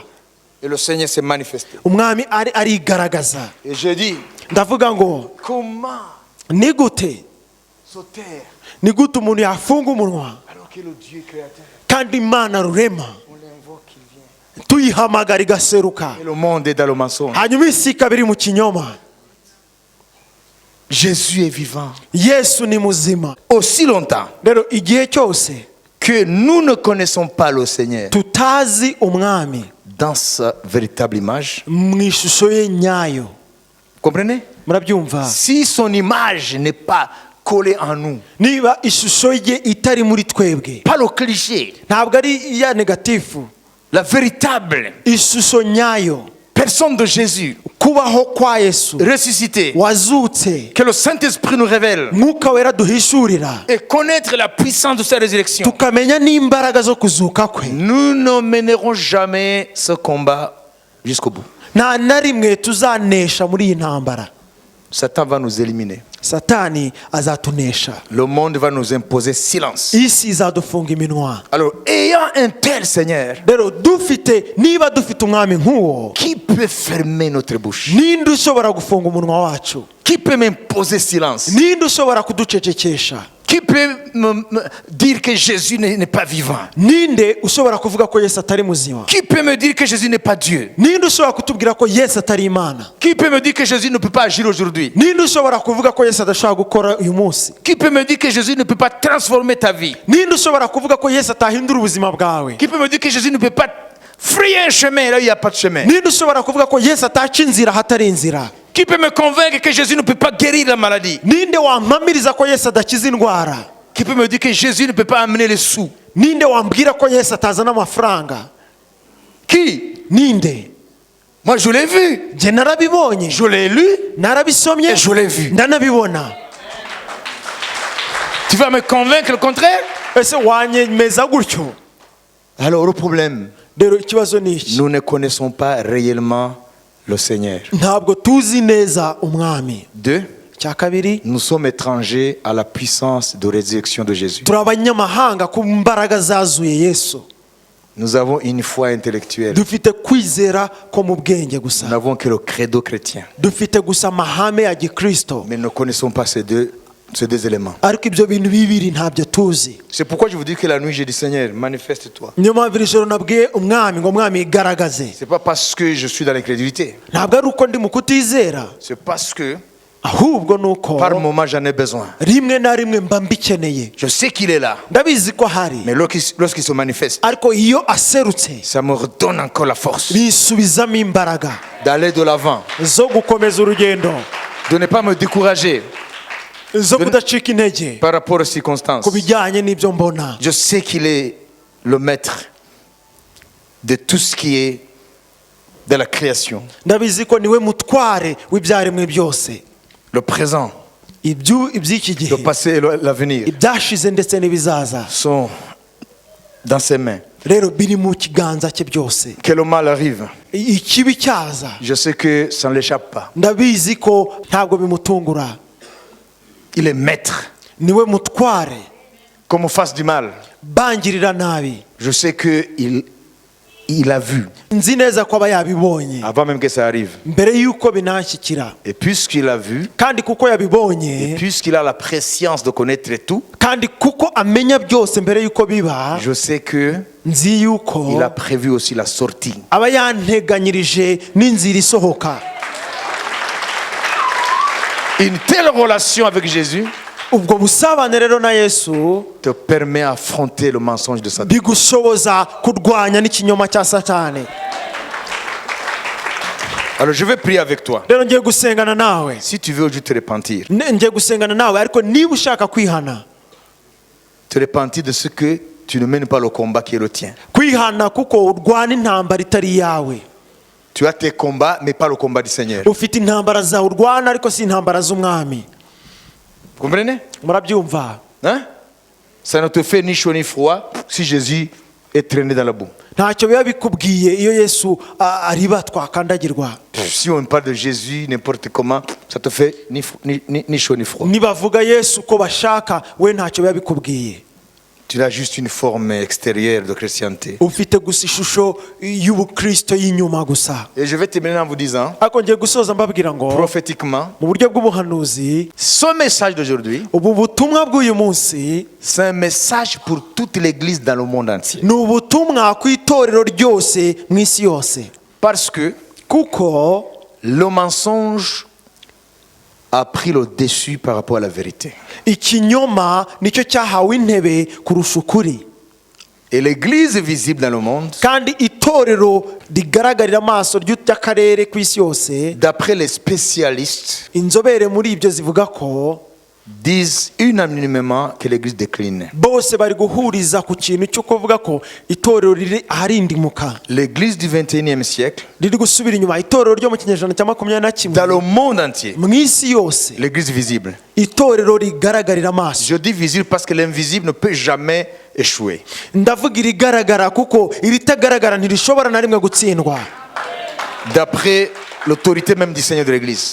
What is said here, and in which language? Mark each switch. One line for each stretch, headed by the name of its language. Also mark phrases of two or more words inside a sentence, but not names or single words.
French: Et le Seigneur s'est manifesté.
Kinyarwanda: umwami arigaragaza.
French: Et je dis,
Kinyarwanda: ndavuga ngo
French: comment
Kinyarwanda: ni gute
French: se taire
Kinyarwanda: ni gute umuntu yafunga umunwa
French: alors que le Dieu créateur,
Kinyarwanda: kandi Imana rurema
French: on l'invoque, il vient.
Kinyarwanda: tuyihamagara igaseruka,
French: Et le monde est dans le mensonge.
Kinyarwanda: hanyuma isi ikaba iri mu kinyoma.
French: Jésus est vivant.
Kinyarwanda: Yesu ni muzima.
French: Aussi longtemps
Kinyarwanda: rero igihe cyose
French: que nous ne connaissons pas le Seigneur,
Kinyarwanda: tutazi umwami,
French: dans sa véritable image.
Kinyarwanda: mu ishusho ye nyayo.
French: Comprenez?
Kinyarwanda: Murabyumva?
French: Si son image n'est pas collée en nous,
Kinyarwanda: Niba ishusho ye itari muri twebwe,
French: pas le cliché,
Kinyarwanda: ntabwo ari ya negatifu,
French: la véritable
Kinyarwanda: ishusho nyayo,
French: personne de Jésus
Kinyarwanda: kubaho kwa Yesu
French: ressuscité,
Kinyarwanda: wazutse,
French: que le Saint-Esprit nous révèle,
Kinyarwanda: mwuka wera duhishurira,
French: et connaître la puissance de sa résurrection,
Kinyarwanda: tukamenya n'imbaraga zo kuzuka kwe,
French: nous ne mènerons jamais ce combat jusqu'au bout.
Kinyarwanda: nta na rimwe tuzanesha muri iyi ntambara.
French: Satan va nous éliminer.
Kinyarwanda: Satani azatunesha,
French: Le monde va nous imposer silence.
Kinyarwanda: isi izadufunga iminwa.
French: Alors, ayant un tel Seigneur,
Kinyarwanda: Rero niba dufite umwami nk'uwo,
French: qui peut fermer notre bouche?
Kinyarwanda: ninde ushobora gufunga umunwa wacu?
French: Qui peut m'imposer silence?
Kinyarwanda: Ninde ushobora kuducecekesha?
French: Qui peut me dire que Jésus n'est pas vivant?
Kinyarwanda: Ninde ushobora kuvuga ko Yesu atari muzima?
French: Qui peut me dire que Jésus n'est pas Dieu?
Kinyarwanda: Ninde ushobora kutubwira ko Yesu atari Imana?
French: Qui peut me dire que Jésus ne peut pas agir aujourd'hui?
Kinyarwanda: Ninde ushobora kuvuga ko Yesu adashobora gukora uyu munsi?
French: Qui peut me dire que Jésus ne peut pas transformer ta vie?
Kinyarwanda: Ninde ushobora kuvuga ko Yesu atahindura ubuzima bwawe?
French: Qui peut me dire que Jésus ne peut pas frayer un chemin là où il n'y a pas de chemin?
Kinyarwanda: Ninde ushobora kuvuga ko Yesu ataca inzira hatari inzira?
French: Qui peut me convaincre que Jésus ne peut pas guérir la maladie?
Kinyarwanda: Ninde wampamiriza ko Yesu adakiza indwara?
French: Qui peut me dire que Jésus ne peut pas amener les sous?
Kinyarwanda: Ninde wambwira ko Yesu atazana amafaranga?
French: Qui?
Kinyarwanda: Ninde?
French: Moi je l'ai vu,
Kinyarwanda: Je narabibonye,
French: je l'ai lu
Kinyarwanda: narabisomye,
French: et je l'ai vu.
Kinyarwanda: ndanabibona.
French: Tu vas me convaincre le contraire?
Kinyarwanda: Ese wanyemeza gutyo?
French: Alors le problème,
Kinyarwanda: Rero ikibazo ni iki?
French: nous ne connaissons pas réellement le Seigneur.
Kinyarwanda: Ntabwo tuzi neza umwami.
French: Deux,
Kinyarwanda: Cya kabiri,
French: nous sommes étrangers à la puissance de résurrection de Jésus.
Kinyarwanda: turi abanyamahanga ku mbaraga zazuye Yesu.
French: Nous avons une foi intellectuelle.
Kinyarwanda: Dufite kwizera ko mu bwenge
French: Nous
Kinyarwanda: gusa.
French: n'avons que le credo chrétien.
Kinyarwanda: Dufite gusa amahame ya gikristo.
French: Mais nous ne connaissons pas ces deux éléments.
Kinyarwanda: Ariko ibyo bintu bibiri ntabyo tuzi.
French: C'est pourquoi je vous dis que la nuit j'ai dit Seigneur, manifeste-toi.
Kinyarwanda: Niyo mpamvu iri joro nabwiye umwami ngo mwami igaragaze.
French: C'est pas parce que je suis dans l'incrédulité.
Kinyarwanda: Ntabwo ari uko ndi mu kutizera,
French: C'est parce que
Kinyarwanda: ahubwo ni uko
French: par moment j'en ai besoin.
Kinyarwanda: rimwe na rimwe mba mbikeneye.
French: Je sais qu'il est là.
Kinyarwanda: Ndabizi ko ahari,
French: Mais lorsqu'il se manifeste,
Kinyarwanda: ariko iyo aserutse
French: ça me redonne encore la force
Kinyarwanda: bisubizamo imbaraga
French: d'aller de l'avant,
Kinyarwanda: zo gukomeza urugendo,
French: de ne pas me décourager
Kinyarwanda: zo kudacika intege
French: par rapport aux circonstances.
Kinyarwanda: ku bijyanye n'ibyo mbona.
French: Je sais qu'il est le maître de tout ce qui est de la création.
Kinyarwanda: Ndabizi ko niwe mutware w'ibyaremwe byose,
French: Le présent,
Kinyarwanda: iby'iki
French: le
Kinyarwanda: gihe,
French: passé et l'avenir
Kinyarwanda: ibyashize ndetse n'ibizaza.
French: sont dans ses mains.
Kinyarwanda: Rero biri mu kiganza cye byose.
French: Que le mal arrive,
Kinyarwanda: Ikibi cyaza,
French: je sais que ça ne l'échappe pas.
Kinyarwanda: ndabizi ko ntabwo bimutungura.
French: Il est maître.
Kinyarwanda: Niwe mutware.
French: Qu'on me fasse du mal,
Kinyarwanda: Bangirira nabi,
French: je sais qu'il a vu
Kinyarwanda: nzi neza ko aba yabibonye
French: avant même que ça arrive.
Kinyarwanda: mbere y'uko binanshyikira.
French: Et puisqu'il a vu,
Kinyarwanda: Kandi kuko
French: et
Kinyarwanda: yabibonye,
French: puisqu'il a la préscience de connaître tout,
Kinyarwanda: kandi kuko amenya byose mbere y'uko biba,
French: je sais que
Kinyarwanda: nzi yuko
French: il a prévu aussi la sortie.
Kinyarwanda: aba yanteganyirije n'inzira isohoka.
French: Une telle relation avec Jésus
Kinyarwanda: Ubwo busabane rero na Yesu
French: te permet d'affronter le mensonge de Satan.
Kinyarwanda: bigushoboza kurwanya n'ikinyoma cya Satani.
French: Alors je vais prier avec toi.
Kinyarwanda: Rero ngiye gusengana nawe.
French: Si tu veux aujourd'hui te repentir,
Kinyarwanda: Ngiye gusengana nawe, ariko niba ushaka kwihana,
French: te repentir de ce que tu ne mènes pas le combat qui est le tien.
Kinyarwanda: kwihana kuko urwana intambara itari yawe.
French: Tu as tes combats, mais pas le combat du Seigneur.
Kinyarwanda: Ufite intambara zawe urwana, ariko si intambara z'umwami.
French: Vous comprenez?
Kinyarwanda: Murabyumva?
French: Hein? Ça ne te fait ni chaud ni froid si Jésus est traîné dans la boue.
Kinyarwanda: Ntacyo biba bikubwiye iyo Yesu ariba twakandagirwa.
French: Si on parle de Jésus n'importe comment, ça te fait ni chaud ni froid.
Kinyarwanda: Nibavuga Yesu ko bashaka, we ntacyo biba bikubwiye.
French: Tu as juste une forme extérieure de chrétienté.
Kinyarwanda: Ufite gusa ishusho y'ubukristo y'inyuma gusa.
French: Et je vais terminer en vous disant,
Kinyarwanda: Ariko ngiye gusoza mbabwira ngo
French: prophétiquement,
Kinyarwanda: mu buryo bw'ubuhanuzi,
French: ce message d'aujourd'hui,
Kinyarwanda: ubu butumwa bw'uyu munsi
French: c'est un message pour toute l'église dans le monde entier.
Kinyarwanda: ni ubutumwa ku itorero ryose mu isi yose.
French: Parce que
Kinyarwanda: Kuko
French: le mensonge a pris le dessus par rapport à la vérité.
Kinyarwanda: ikinyoma nicyo cyahawe intebe kurusha ukuri.
French: Et l'église visible dans le monde,
Kinyarwanda: kandi itorero rigaragarira amaso ry'akarere ku isi yose,
French: d'après les spécialistes,
Kinyarwanda: inzobere muri ibyo zivuga ko
French: disent unanimement que l'église décline.
Kinyarwanda: bose bari guhuriza ku kintu cyo kuvuga ko itorero riri aharindimuka,
French: L'église du 21e siècle,
Kinyarwanda: riri gusubira inyuma. Itorero ryo mu kinyejana cya 21
French: dans le monde entier,
Kinyarwanda: mu isi yose,
French: l'église visible.
Kinyarwanda: itorero rigaragarira amaso.
French: Je dis visible parce que l'invisible ne peut jamais échouer.
Kinyarwanda: Ndavuga irigaragara kuko iritagaragara ntirishobora na rimwe gutsindwa,
French: D'après l'autorité même du Seigneur de l'église.